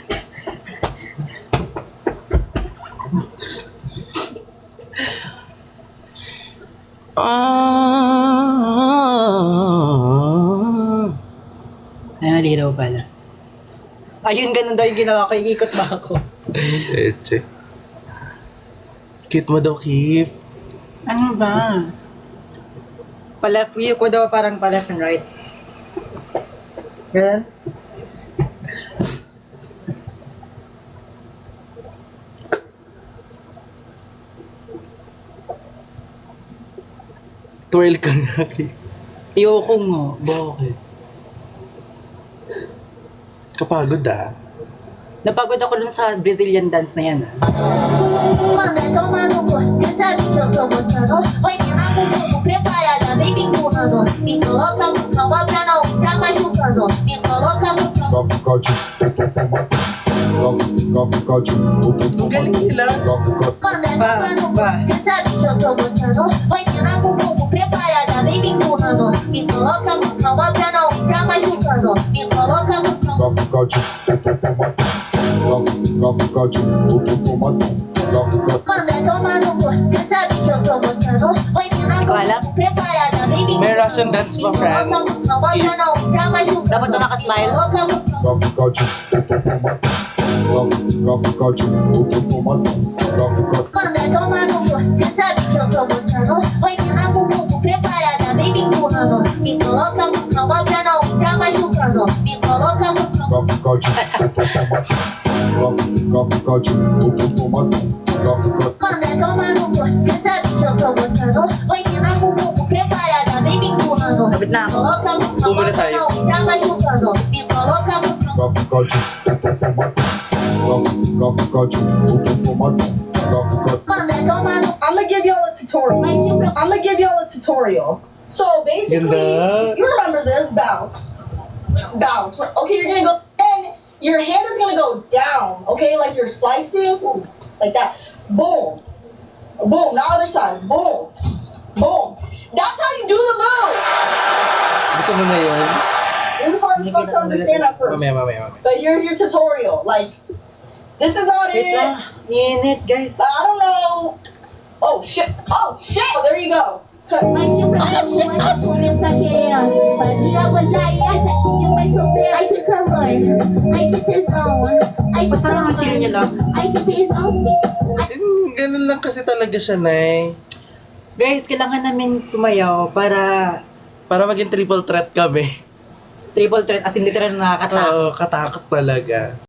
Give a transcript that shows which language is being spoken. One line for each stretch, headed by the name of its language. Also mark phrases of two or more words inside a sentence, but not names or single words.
Filipino: Ay, malinaw pala. Ayun, ganun daw yung ginawa ko. Ikot ba ako? Eche. Cute mo daw, Kif. Ano ba? Hiyo ko daw parang pa
English: left and right.
Filipino: Ganun? Twirl ka nga, Kif. Ayoko nga. Bakit? Kapagod ah. Napagod ako dun sa
English: Brazilian dance
Filipino: na yan.
Portuguese: Quando é tomando gosto, cê sabe que eu tô gostando. Vai ensinar com bumbum preparada, vem me empurrando. Me coloca no chão, pra não ficar machucando. Me coloca no chão.
Filipino: Ang galing nila.
Portuguese: Quando é tomando gosto, cê sabe que eu tô gostando. Vai ensinar com bumbum preparada, vem me empurrando. Me coloca no chão, pra não ficar machucando. Me coloca no chão. Quando é tomando gosto, cê sabe que eu tô gostando. Vai ensinar com bumbum preparada, vem me
Filipino: May
Portuguese: empurrando.
English: Russian dance pa, friends.
Filipino: Dapat na nakasmile.
Portuguese: Quando é tomando gosto, cê sabe que eu tô gostando. Vai ensinar com bumbum preparada, vem me empurrando. Me coloca no chão, pra não ficar machucando. Me coloca no chão. Quando é tomando gosto, cê sabe que eu tô gostando. Vai ensinar com bumbum preparada, vem me empurrando.
Filipino: Lapit na
Portuguese: Me
Filipino: ako.
Portuguese: coloca no chão,
Filipino: Bumili
Portuguese: pra
Filipino: tayo.
Portuguese: não ficar machucando. Me coloca no chão. Quando é tomando
English: I'm gonna give y'all a tutorial.
Portuguese: vai se preocupar.
English: I'm gonna give y'all a tutorial. So basically,
Filipino: Ganda.
English: you remember this bounce, bounce. Okay, you're gonna go, and your hand is gonna go down. Okay, like you're slicing, like that. Boom, boom. Now other side. Boom, boom. That's how you do the move.
Filipino: Gusto mo na yun?
English: It was hard as fuck to understand at first,
Filipino: Mamaya.
English: but here's your tutorial. Like, this is not Wait it.
Filipino: lang. Init, guys.
English: I don't know. Oh shit! Oh shit! Oh, there you go.
Portuguese: Vai se preocupar, começa a querer. Fazia gozar e acha que vai sofrer. Ai que calor, ai que tesão. Ai que
Filipino: Parang ang chill niya lang.
Portuguese: ai que tesão.
Filipino: Ganun lang kasi talaga siya, Nay. Guys, kailangan namin sumayaw para Para maging
English: triple threat
Filipino: kami.
English: triple threat as in literal
Filipino: na nakakatakot. Oo, katakot talaga.